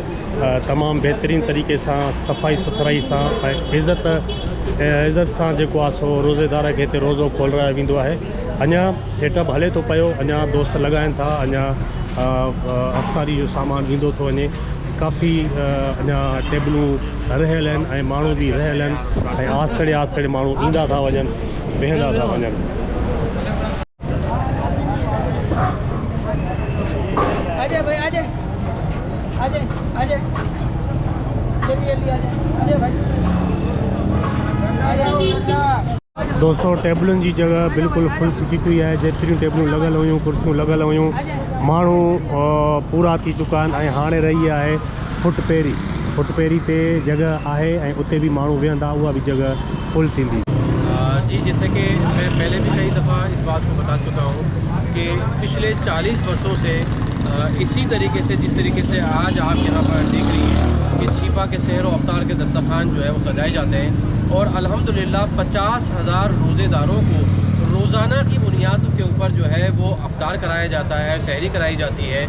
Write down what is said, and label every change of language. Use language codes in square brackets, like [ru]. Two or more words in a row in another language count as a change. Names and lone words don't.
[sd] तमामु बहितरीनु तरीक़े सां सफ़ाई सुथराई सां ऐं इज़त सां जेको आहे सो रोज़ेदार खे हिते रोज़ो खोलायो वेंदो आहे। अञा सेटअप हले थो पियो, अञा दोस्त लॻाइनि था, अञा अफ़्तारी जो सामान ईंदो थो वञे। काफ़ी अञा टेबलूं रहियल आहिनि ऐं माण्हू बि रहियल आहिनि ऐं आहिस्ते आहिस्ते माण्हू ईंदा था वञनि, वेहंदा था वञनि। [ur] آجا بھائی آجا آجا آجا جلدی جلدی آجا بھائی [sd] दोस्तों टेबलुनि जी जगह बिल्कुलु फुल थी चुकी आहे। जेतिरियूं टेबलूं लॻल हुयूं, कुर्सियूं लॻल हुयूं, माण्हू पूरा थी चुका आहिनि ऐं हाणे रही आहे फुटपेरी ते जगह आहे ऐं उते बि माण्हू वेहंदा, उहा बि जगह फुल थींदी। जी, [ur] جیسے کہ میں پہلے بھی کئی دفعہ اس بات کو بتا چکا ہوں کہ پچھلے 40 ورشوں سے اسی طریقے سے جس طریقے سے آج آپ یہاں پر دیکھ رہی ہیں کہ چھیپا کے سحر و افطار کے دسترخوان جو ہے وہ سجائے جاتے ہیں اور الحمدللہ 50,000 روزہ داروں کو روزانہ کی بنیاد کے اوپر جو ہے وہ افطار کرایا جاتا ہے، سحری کرائی جاتی ہے.